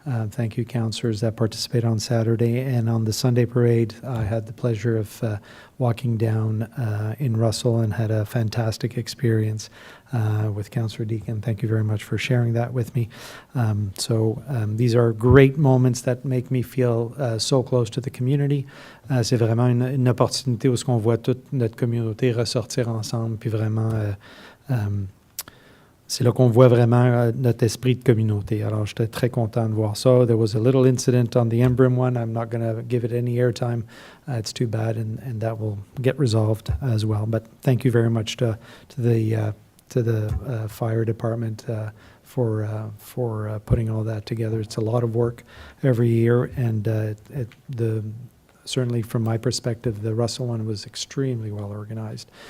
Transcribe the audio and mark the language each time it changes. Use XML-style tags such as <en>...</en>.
<en>Thank you, councillors that participated on Saturday. And on the Sunday parade, I had the pleasure of walking down in Russell and had a fantastic experience with Councillor Deakin. Thank you very much for sharing that with me. These are great moments that make me feel so close to the community.</en> <fr>C'est vraiment une opportunité où on voit toute notre communauté ressortir ensemble, puis vraiment c'est là qu'on voit vraiment notre esprit de communauté. Alors, j'étais très content de voir ça.</fr> <en>There was a little incident on the Embrun one. I'm not going to give it any airtime. It's too bad, and that will get resolved as well. But thank you very much to the fire department for putting all that together. It's a lot of work every year, and certainly from my perspective, the Russell one was extremely well organized.</en>